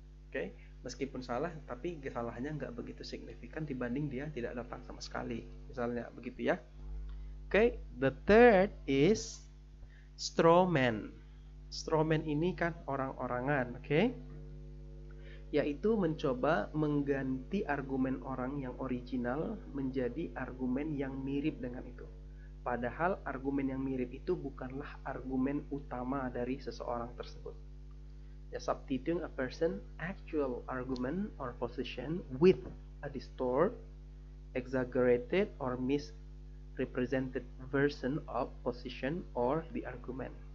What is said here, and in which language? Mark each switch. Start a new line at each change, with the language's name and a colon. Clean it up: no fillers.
Indonesian: Oke, meskipun salah tapi kesalahannya nggak begitu signifikan dibanding dia tidak datang sama sekali, misalnya begitu ya.
English: Oke, the third is straw man.
Indonesian: Straw man ini kan orang-orangan, oke? Yaitu mencoba mengganti argumen orang yang original menjadi argumen yang mirip dengan itu. Padahal argumen yang mirip itu bukanlah argumen utama dari seseorang tersebut.
English: Substituting a person's actual argument or position with a distorted, exaggerated, or misrepresented version of position or the argument.